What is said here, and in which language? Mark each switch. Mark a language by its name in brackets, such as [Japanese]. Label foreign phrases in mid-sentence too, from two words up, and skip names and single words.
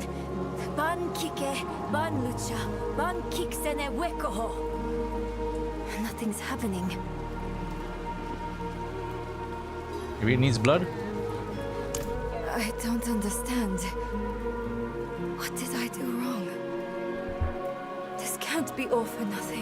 [English] Ban kike, ban lucha, ban kik sene wekoho. Nothing's happening. Maybe it needs blood? I don't understand. What did I do wrong? This can't be all for nothing.